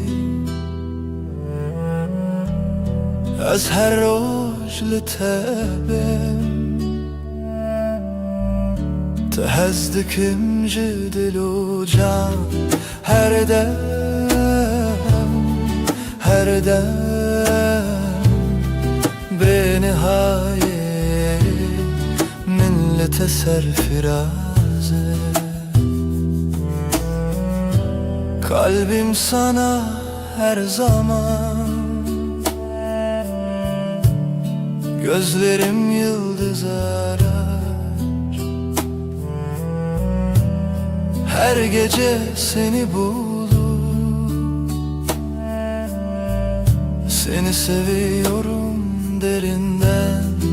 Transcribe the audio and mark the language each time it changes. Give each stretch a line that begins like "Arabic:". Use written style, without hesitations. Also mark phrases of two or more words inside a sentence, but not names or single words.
Kurdish: Ez her roj li te bim Te hez dikim ji dil û can Her dem, her dem Benihaye min li te serfiraze
Turkish: Kalbim sana her zaman Gözlerim yıldız arar Her gece seni bulur Seni seviyorum derinden